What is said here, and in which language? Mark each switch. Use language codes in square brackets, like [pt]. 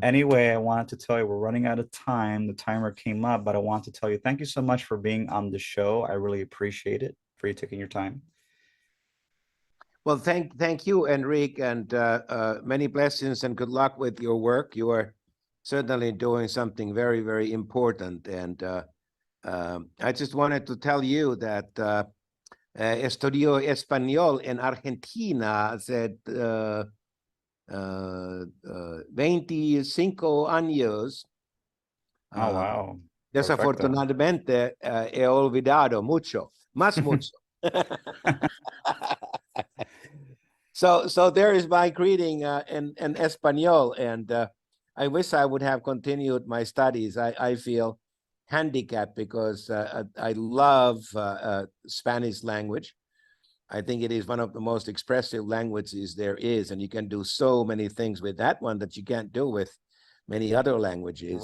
[en] Anyway, I wanted to tell you we're running out of time. The timer came up, but I want to tell you thank you so much for being on the show. I really appreciate it for you taking your time. Well, thank you, Enrique, and many blessings and good luck with your work. You are certainly doing something very, very important. And I just wanted to tell you that [es] estudió español en Argentina hace 25 años. [en] Oh, wow. Perfecto. [es] Desafortunadamente, he olvidado mucho, más mucho. [en] So there is my greeting in Espanol, and I wish I would have continued my studies. I feel handicapped because I love Spanish language. I think it is one of the most expressive languages there is, and you can do so many things with that one that you can't do with many other languages.